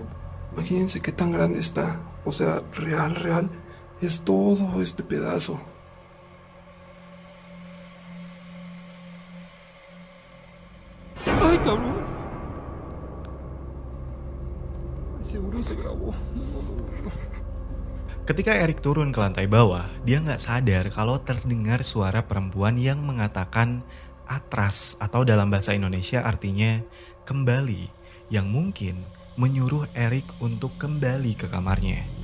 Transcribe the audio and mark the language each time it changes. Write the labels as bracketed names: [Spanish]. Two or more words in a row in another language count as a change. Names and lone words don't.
[Spanish] Imagínense qué tan grande está. O sea, real es todo este pedazo. Ay, cabrón. Seguro se grabó. [Indonesian] Ketika Eric turun ke lantai bawah, dia nggak sadar kalau terdengar suara perempuan yang mengatakan atras atau dalam bahasa Indonesia artinya kembali, yang mungkin menyuruh Eric untuk kembali ke kamarnya.